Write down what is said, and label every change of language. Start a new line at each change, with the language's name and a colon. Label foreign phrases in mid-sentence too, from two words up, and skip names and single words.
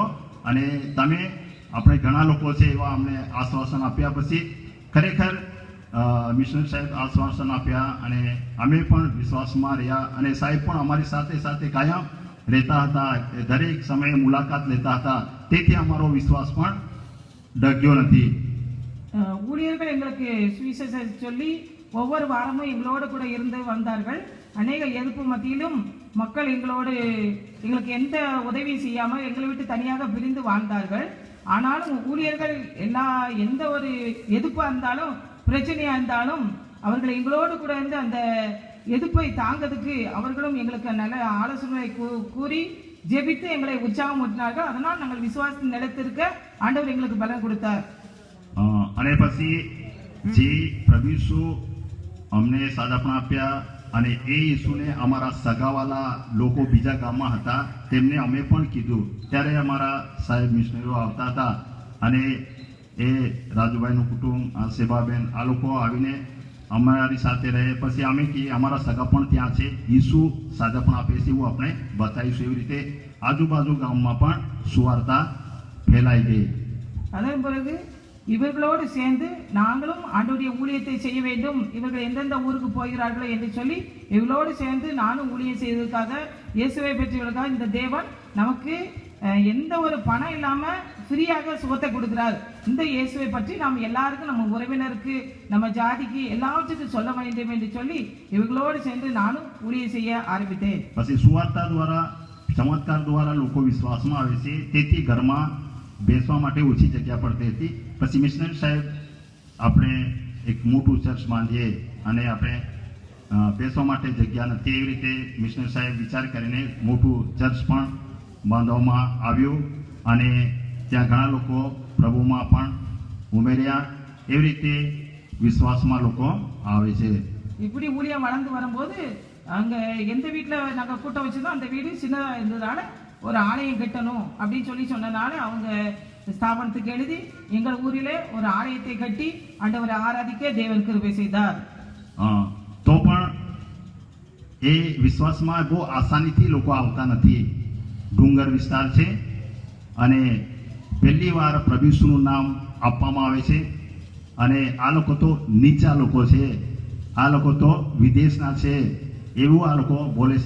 Gujarati: અને તમે આપણે ઘણા લોકો છે એવા અમને આશ્વાસન આપ્યા. પછી ખરેખર મિશનરી સાહેબ આશ્વાસન આપ્યા અને અમે પણ વિશ્વાસમાં રહ્યા અને સાહેબ પણ અમારી સાથે સાથે કાયમ રહેતા હતા, દરેક સમયે મુલાકાત લેતા હતા. તેથી અમારો વિશ્વાસ પણ ડગ્યો નથી.
Tamil: ஊழியர்கள் எங்களுக்கு சுவிசேஷம் சொல்லி ஒவ்வொரு வாரமும் எங்களோடு கூட இருந்து வந்தார்கள். அநேக எதிர்ப்பு மத்தியிலும் மக்கள் எங்களுக்கு எந்த உதவியும் செய்யாமல் எங்களை விட்டு தனியாக பிரிந்து வாழ்ந்தார்கள். ஆனாலும் ஊழியர்கள் எந்த ஒரு எதிர்ப்பாக இருந்தாலும், பிரச்சனையா இருந்தாலும், அவர்கள் எங்களோடு கூட இருந்து அந்த எதிர்ப்பை தாங்கிறதுக்கு அவர்களும் எங்களுக்கு நல்ல ஆலோசனை கூறி ஜெபித்து எங்களை உற்சாகம் ஊட்டினார்கள். அதனால் நாங்கள் விசுவாசத்தில் நிலைத்திருக்க ஆண்டவர் எங்களுக்கு பலன் கொடுத்தார்.
Gujarati: અને પછી જે પ્રભુ ઈસુ અમને સાજાપણ આપ્યા અને એ ઈસુને અમારા સગાવાલા લોકો બીજા ગામમાં હતા તેમને અમે પણ કીધું. ત્યારે અમારા સાહેબ મિશનરીઓ આવતા હતા અને એ રાજુભાઈનું કુટુંબ, સેબાબેન, આ લોકો આવીને અમારી સાથે રહે. પછી અમે કહીએ અમારા સગા પણ ત્યાં છે, ઈસુ સાજાપણ આપે છે, એવું આપણે બતાવીશું. એવી રીતે આજુબાજુ ગામમાં પણ સુવાર્તા ફેલાઈ ગઈ.
Tamil: அதன் பிறகு இவர்களோடு சேர்ந்து நாங்களும் ஆண்டவருடைய ஊழியத்தை செய்ய வேண்டும், இவர்கள் எந்தெந்த ஊருக்கு போகிறார்களோ என்று சொல்லி இவர்களோடு சேர்ந்து நானும் ஊழியம் செய்வதற்காக, இயேசுவை பெற்றவர்களுக்காக இந்த தேவன் நமக்கு எந்த ஒரு பணம் இல்லாமல் ஃப்ரீயாக சுகத்தை கொடுக்கிறார். இந்த இயேசுவை பற்றி நாம் எல்லாருக்கும், நம்ம உறவினருக்கு, நம்ம ஜாதிக்கு, எல்லாவற்றுக்கும் சொல்ல வேண்டும் என்று சொல்லி இவர்களோடு சேர்ந்து நானும் ஊழியம் செய்ய ஆரம்பித்தேன்.
Gujarati: પછી સુવાર્તા દ્વારા ચમત્કાર દ્વારા લોકો વિશ્વાસમાં આવે છે, તેથી ઘરમાં બેસવા માટે ઓછી જગ્યા પડતી હતી. પછી મિશનરી સાહેબ આપણે એક મોટું ચર્ચ બાંધીએ અને આપણે બેસવા માટે જગ્યા નથી, એવી રીતે મિશનરી સાહેબ વિચાર કરીને મોટું ચર્ચ પણ બાંધવામાં આવ્યું અને ત્યાં ઘણા લોકો પ્રભુમાં પણ ઉમેર્યા. એવી રીતે વિશ્વાસમાં લોકો આવે છે.
Tamil: இப்படி ஊழியம் வளர்ந்து வரும்போது அங்க எந்த வீட்டில் நாங்கள் கூட்டம் வச்சிருந்தோம் அந்த வீடு சின்னதாக இருந்ததுனால ஒரு ஆலயம் கட்டணும் அப்படின்னு சொன்னதுனால அவங்க ஸ்தாபனத்துக்கு எழுதி எங்கள் ஊரிலே ஒரு ஆலயத்தை கட்டி ஆண்டவரை ஆராதிக்க தேவன் கிருபை செய்தார்.
Gujarati: તો પણ એ વિશ્વાસમાં બહુ આસાનીથી લોકો આવતા નથી. ડુંગર વિસ્તાર છે અને પહેલી વાર પ્રભુ ઈસુનું નામ આપવામાં આવે છે અને આ લોકો તો નીચા લોકો છે, આ લોકો તો વિદેશના છે એવું આ લોકો બોલે છે.